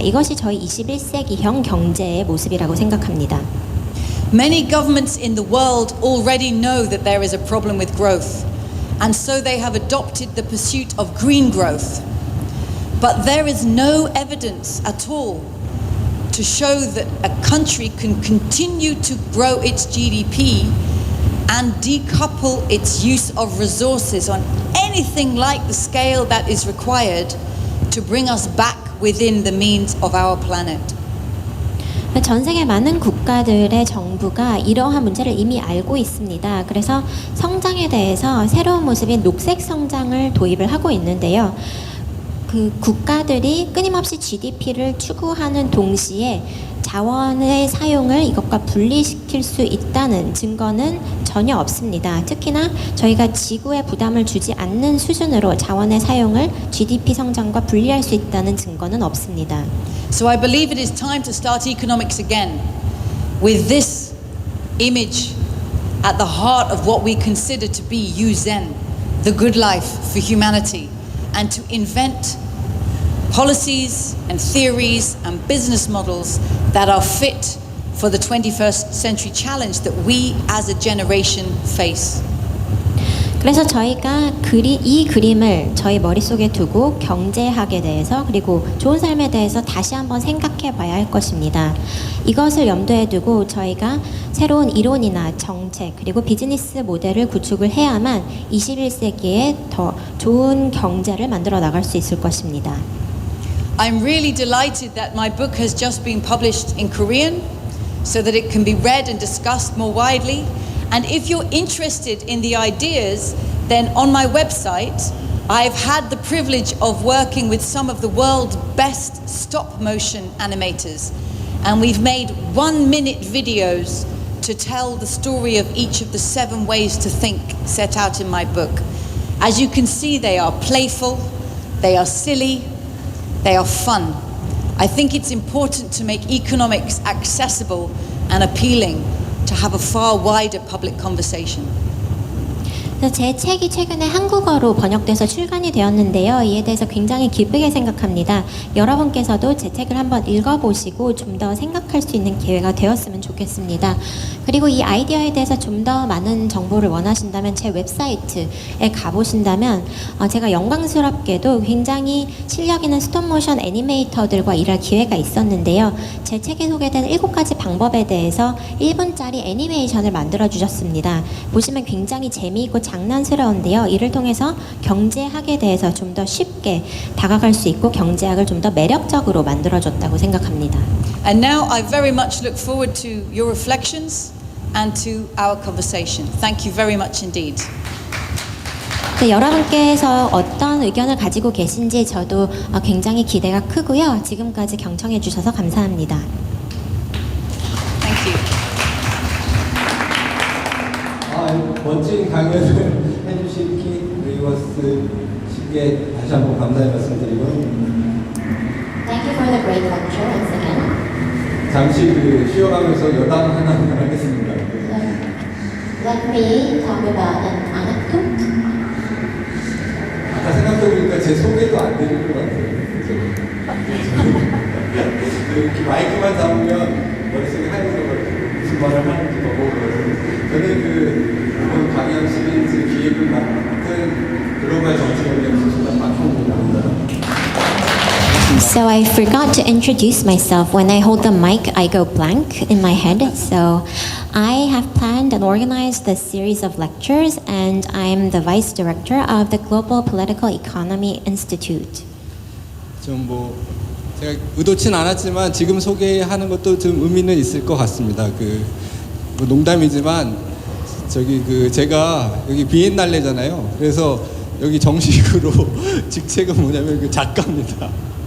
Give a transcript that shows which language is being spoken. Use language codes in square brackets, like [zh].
[ko] 이것이 저희 21세기형 경제의 모습이라고 생각합니다. [en] Many governments in the world already know that there is a problem with growth, and so they have adopted the pursuit of green growth. But there is no evidence at all to show that a country can continue to grow its GDP and decouple its use of resources on anything like the scale that is required to bring us back within the means of our planet. [ko] 전 세계 많은 국가들의 정부가 이러한 문제를 이미 알고 있습니다. 그래서 성장에 대해서 새로운 모습인 녹색 성장을 도입을 하고 있는데요. 그 국가들이 끊임없이 GDP를 추구하는 동시에 자원의 사용을 이것과 분리시킬 수 있다는 증거는 전혀 없습니다. 특히나 저희가 지구에 부담을 주지 않는 수준으로 자원의 사용을 GDP 성장과 분리할 수 있다는 증거는 없습니다. [en] So I believe it is time to start economics again with this image at the heart of what we consider to be Yu-Zen, the good life for humanity, and to invent policies and theories and business models that are fit for the 21st century challenge that we as a generation face. [ko] 그래서 저희가 이 그림을 저희 머릿속에 두고 경제학에 대해서 그리고 좋은 삶에 대해서 다시 한번 생각해 봐야 할 것입니다. 이것을 염두에 두고 저희가 새로운 이론이나 정책 그리고 비즈니스 모델을 구축을 해야만 21세기에 더 좋은 경제를 만들어 나갈 수 있을 것입니다. [en] I'm really delighted that my book has just been published in Korean so that it can be read and discussed more widely. And if you're interested in the ideas, then on my website, I've had the privilege of working with some of the world's best stop motion animators. And we've made 1-minute videos to tell the story of each of the 7 ways to think set out in my book. As you can see, they are playful, they are silly, they are fun. I think it's important to make economics accessible and appealing to have a far wider public conversation. [ko] 제 책이 최근에 한국어로 번역돼서 출간이 되었는데요. 이에 대해서 굉장히 기쁘게 생각합니다. 여러분께서도 제 책을 한번 읽어보시고 좀 더 생각할 수 있는 기회가 되었으면 좋겠습니다. 그리고 이 아이디어에 대해서 좀 더 많은 정보를 원하신다면 제 웹사이트에 가보신다면 제가 영광스럽게도 굉장히 실력 있는 스톱모션 애니메이터들과 일할 기회가 있었는데요. 제 책에 소개된 7가지 방법에 대해서 1분짜리 애니메이션을 만들어 주셨습니다. 보시면 굉장히 재미있고 장난스러운데요. 이를 통해서 경제학에 대해서 좀 더 쉽게 다가갈 수 있고 경제학을 좀 더 매력적으로 만들어줬다고 생각합니다. [en] And now I very much look forward to your reflections and to our conversation. Thank you very much indeed. [ko] 네, 여러분께서 어떤 의견을 가지고 계신지 저도 굉장히 기대가 크고요. 지금까지 경청해 주셔서 감사합니다. [en] Thank you. [ko] 멋진 강연을 해주신 키 레이워스 씨께 다시 한번 감사의 말씀드리고 [en] Thank you for the great lecture once again. [ko] 잠시 쉬어가면서 여담 하나 하겠습니다. [en] Let me talk about an anecdote. [ko] 아까 생각해보니까 제 소개도 안 드릴 것 같아요. 이렇게 마이크만 잡으면 머릿속에 하얘져가지고 무슨 말을 하는지 너무 그래서 저는 이번 강연 시리즈 기획을 맡은 글로벌 정치연구소장 박형국입니다. [en] So I forgot to introduce myself. When I hold the mic, I go blank in my head. So I have planned and organized this series of lectures, and I'm the vice director of the Global Political Economy Institute. [ko] 좀 제가 의도치 않았지만 지금 소개하는 것도 좀 의미는 있을 것 같습니다. 농담이지만 제가 여기 비엔날레잖아요. 그래서 여기 정식으로 직책은 뭐냐면 작가입니다.